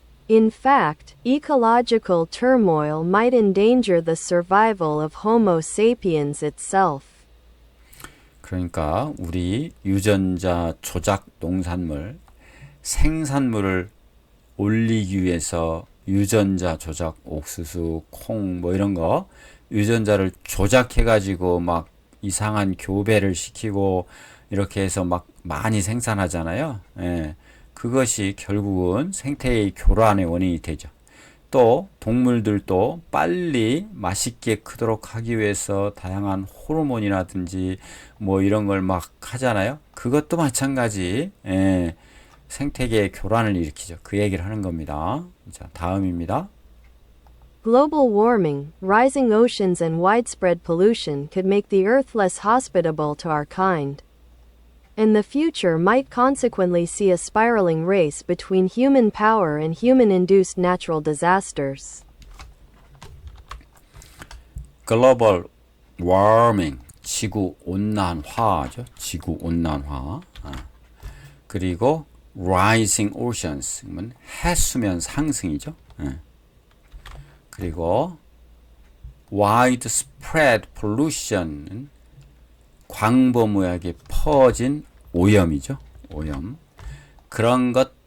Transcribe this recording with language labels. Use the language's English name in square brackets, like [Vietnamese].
[English] In fact, ecological turmoil might endanger the survival of Homo sapiens itself. [Korean] 그러니까 우리 유전자 조작 농산물 생산물을 올리기 위해서 유전자 조작 옥수수, 콩 뭐 이런 거 유전자를 조작해 가지고 막 이상한 교배를 시키고 이렇게 해서 막 많이 생산하잖아요. 그것이 결국은 생태의 교란의 원인이 되죠. 또 동물들도 빨리 맛있게 크도록 하기 위해서 다양한 호르몬이라든지 뭐 이런 걸 막 하잖아요. 그것도 마찬가지 생태계의 교란을 일으키죠. 그 얘기를 하는 겁니다. 자, 다음입니다. [English] Global warming, rising oceans and widespread pollution could make the Earth less hospitable to our kind. And the future might consequently see a spiraling race between human power and human-induced natural disasters. [Korean] Global warming, 지구 온난화죠. 지구 온난화. 그리고 rising oceans, 그러면 해수면 상승이죠. 그리고 widespread pollution은 광범위하게 퍼진 오염이죠. 오염. 그런 것